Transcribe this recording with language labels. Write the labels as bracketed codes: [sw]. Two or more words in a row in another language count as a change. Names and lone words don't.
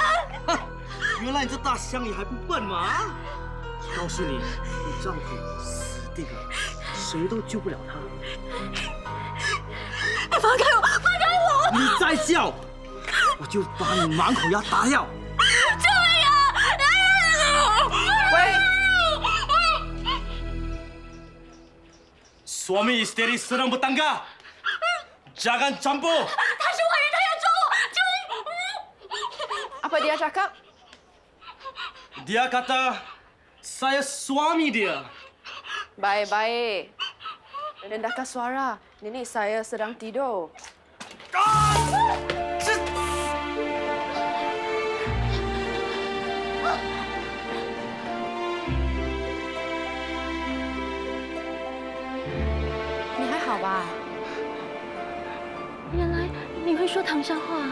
[zh] 原来你这大乡里还不笨吗？告诉你，你丈夫死定了，谁都救不了他。你放开我！放开我！你再叫，我就把你满口牙打掉。救命啊！ [ms] 喂。Suami istri sedang bertengkar. Jangan campur. [zh] 他是坏人，他要抓我！救命！ [ms] Apa dia cakap? Dia kata saya suami dia. Baik-baik. Rendahkan suara. Nenek saya sedang tidur. [zh] 你还好吧？原来你会说唐山话。